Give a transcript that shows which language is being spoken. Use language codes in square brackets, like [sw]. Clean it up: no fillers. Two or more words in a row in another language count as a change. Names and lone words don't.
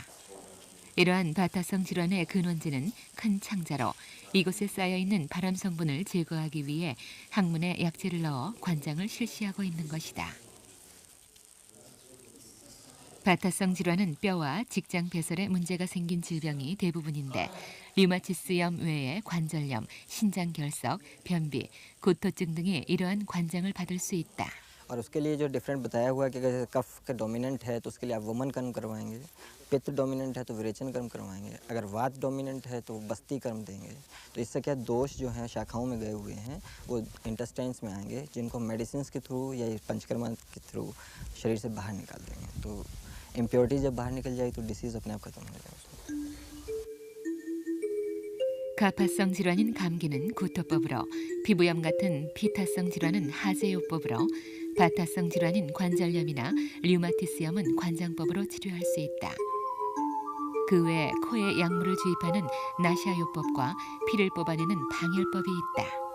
[ko] 이러한 바타성 질환의 근원지는 큰 창자로 이곳에 쌓여있는 발암 성분을 제거하기 위해 항문에 약재를 넣어 관장을 실시하고 있는 것이다. 바타성 질환은 뼈와 직장 배설에 문제가 생긴 질병이 대부분인데 류마티스염 외에 관절염, 신장결석, 변비, 구토증 등이 이러한 관장을 받을 수 있다. [hi] और उसके लिए जो डिफरेंट बताया हुआ है कि अगर कफ का डोमिनेंट है तो उसके लिए आप वमन कर्म करवाएंगे, पित्त डोमिनेंट है तो विरेचन कर्म करवाएंगे, अगर वात डोमिनेंट है तो बस्ती कर्म देंगे। तो इससे क्या दोष जो हैं शाखाओं में गए हुए हैं वो इंटेस्टाइन्स में आएंगे, जिनको मेडिसिन के थ्रू या पंचकर्मा के थ्रू शरीर से बाहर निकाल देंगे। तो इम्प्योरिटी जब बाहर निकल जाएगी तो डिसीज़ अपने आप खत्म हो जाएगा। [ko] 가파성 질환인 감기는 구토법으로, 피부염 같은 피타성 질환은 하제요법으로, 바타성 질환인 관절염이나 류마티스염은 관장법으로 치료할 수 있다. 그 외 코에 약물을 주입하는 나샤요법과 피를 뽑아내는 방열법이 있다.